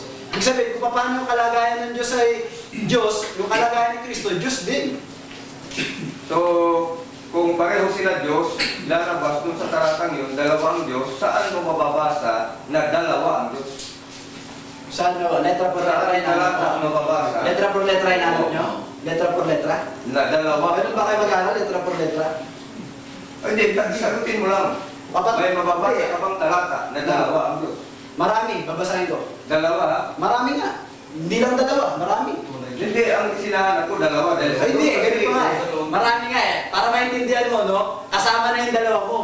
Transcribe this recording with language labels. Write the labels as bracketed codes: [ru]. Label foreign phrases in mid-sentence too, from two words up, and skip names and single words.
[tl] Ibig sabihin, kung paano yung kalagayan ng Diyos ay Diyos, yung kalagayan ni Kristo, Diyos din. So, kung pareho sila Diyos, lalabas dun sa talatang yun, dalawang Diyos, saan mo mababasa na dalawa ang Diyos? Saan nyo? [es] Letra por letra [tl] Saan talata mababasa? [es] Letra por letra [tl] inanap nyo? [es] Letra por letra? [tl] Na dalawa. Ganun ba kayo mag-aaral? [es] Letra por letra? [tl] Hindi, sagutin mo lang. May mababasa ka bang talata na dalawa ang Diyos? Marami, babasahin ko. Dalawa, ha? Marami nga. Hindi lang dalawa, marami. Hindi, ang sinahanap ko, dalawa. Dahil Ay, hindi, ganito nga eh. Marami nga eh. Para maintindihan mo, no? Kasama na yung dalawa mo.